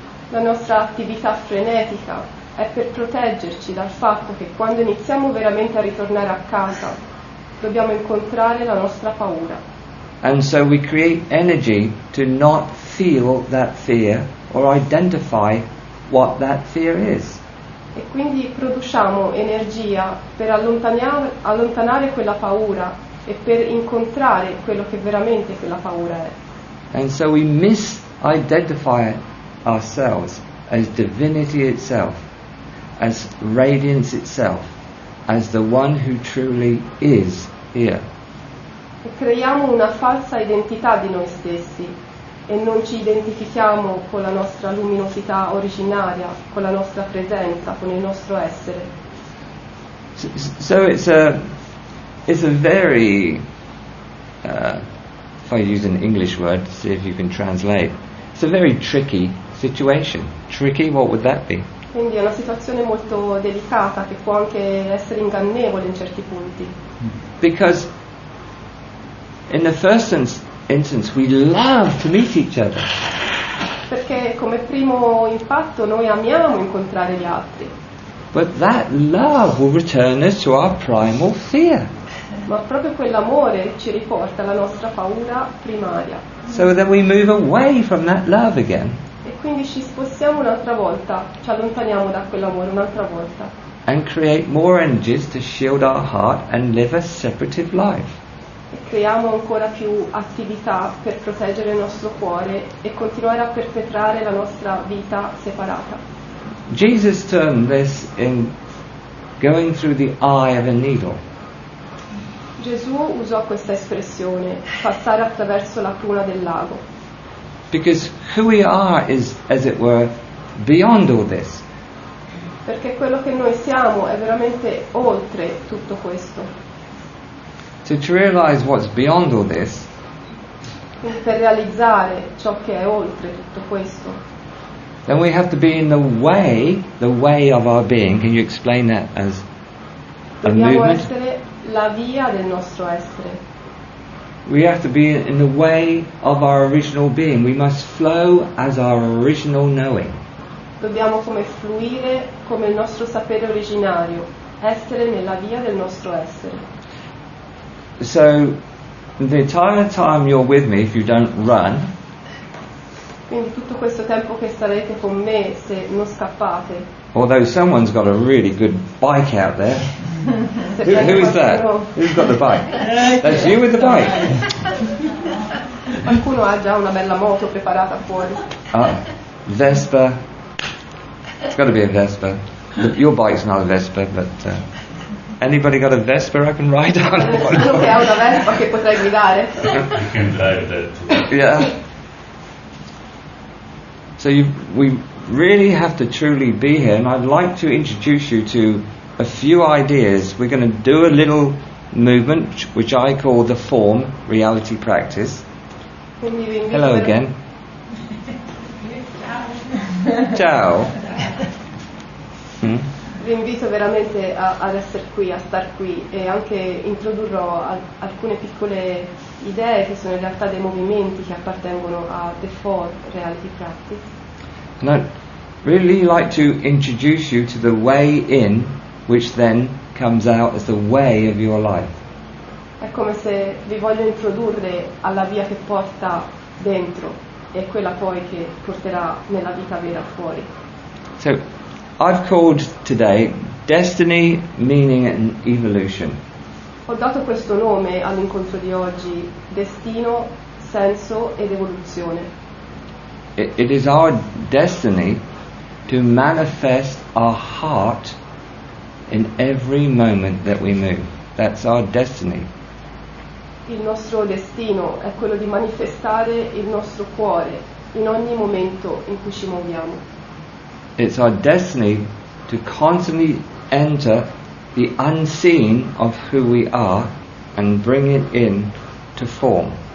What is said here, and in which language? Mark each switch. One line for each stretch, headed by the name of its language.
Italian: La nostra attività frenetica è per proteggerci dal fatto che quando iniziamo veramente a ritornare a casa dobbiamo incontrare la nostra paura.
English: And so we create energy to not feel that fear or identify what that fear is.
Italian: E quindi produciamo energia per allontanare quella paura e per incontrare quello che veramente quella paura è.
English: And so we misidentify ourselves as divinity itself, as radiance itself, as the one who truly is here.
Italian: E creiamo una falsa identità di noi stessi e non ci identifichiamo con la nostra luminosità originaria, con la nostra presenza, con il nostro essere.
English: So it's a very, if I use an English word, see if you can translate, it's a very tricky situation. Tricky, what would that be?
Italian: Quindi è una situazione molto delicata che può anche essere ingannevole in certi punti.
English: Because in the first instance we love to meet each other.
Italian: Perché come primo impatto noi amiamo incontrare gli altri,
English: But that love will return us to our primal fear.
Italian: ma proprio quell'amore ci riporta alla nostra paura primaria.
English: So then we move away from that love again
Italian: E quindi ci spostiamo un'altra volta, ci allontaniamo da quell'amore un'altra volta
English: and create more energies to shield our heart and live a separative life.
Italian: e creiamo ancora più attività per proteggere il nostro cuore e continuare a perpetrare la nostra vita separata.
English: Jesus termed this in going through the eye of a needle.
Italian: Gesù usò questa espressione, passare attraverso la cruna del lago,
English: Because who we are is, as it were, beyond all this.
Italian: perché quello che noi siamo è veramente oltre tutto questo.
English: So to realize what's beyond all this,
Italian: Quindi per realizzare ciò che è oltre tutto questo,
English: then we have to be in the way of our being. Can you explain that as a
Italian: dobbiamo
English: movement?
Italian: essere la via del nostro essere.
English: We have to be in the way of our original being. We must flow as our original knowing.
Italian: Dobbiamo come fluire come il nostro sapere originario, essere nella via del nostro essere.
English: So the entire time you're with me, if you don't run,
Italian: Quindi tutto questo tempo che starete con me, se non scappate,
English: although someone's got a really good bike out there.
Italian: se
English: Who is that?
Italian: qualcuno,
English: Who's got the bike? That's you with the bike.
Italian: qualcuno ha già una bella moto preparata fuori.
English: Vespa. It's got to be a Vespa. Your bike's not a Vespa, but anybody got a Vespa I can ride on?
Italian: Qualcuno che ha una Vespa che potrei guidare.
English: You can drive that too. Yeah. So we really have to truly be here, and I'd like to introduce you to a few ideas. We're going to do a little movement which I call the form reality practice.
Italian: Quindi vi invito
English: Hello again.
Italian: Ciao. Vi invito veramente ad essere qui, a star qui, e anche introdurrò alcune piccole idee che sono in realtà dei movimenti che appartengono a The Four Reality Practice.
English: And I'd really like to introduce you to the way in, which then comes out as the way of your life.
Italian: È come se vi voglio introdurre alla via che porta dentro e quella poi che porterà nella vita vera fuori.
English: So I've called today Destiny, Meaning and Evolution.
Italian: Ho dato questo nome all'incontro di oggi: Destino, Senso ed Evoluzione.
English: It is our destiny to manifest our heart in every moment that we move. That's our destiny.
Italian: Il nostro destino è quello di manifestare il nostro cuore in ogni momento in cui ci muoviamo.
English: It's our destiny to constantly enter the unseen of who we are and bring it in to form.